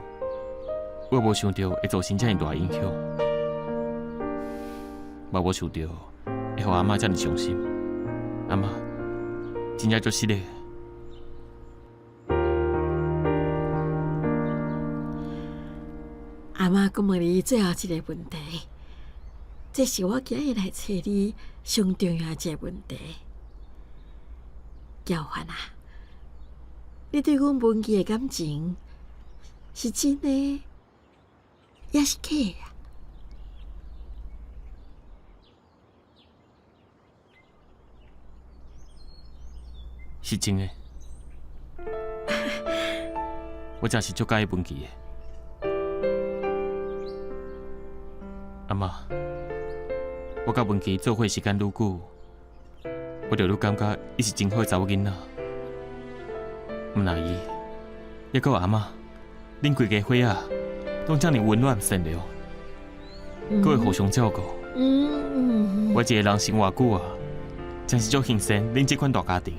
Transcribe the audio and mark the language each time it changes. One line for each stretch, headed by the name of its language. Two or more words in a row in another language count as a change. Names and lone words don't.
Min Nan Chinese: 我无想到会造成遮尔大影响，嘛无想到会互阿妈遮尔伤心。阿妈，真正足失礼。阿妈，阁问你最后一个问题，这是我今日来找你上重要一个问题。姚凡啊，你对阮文琪的感情是真的，也是假的？是真的，我真是足介意文琪的。阿妈，我甲文琪做伙时间愈久，我就愈感觉伊是真好的查某囡仔。毋那伊，也佮阿妈，恁规家伙仔拢遮尔温暖善良，佮会互相照顾。我一个人生偌久啊，真是足幸幸恁这款大家庭。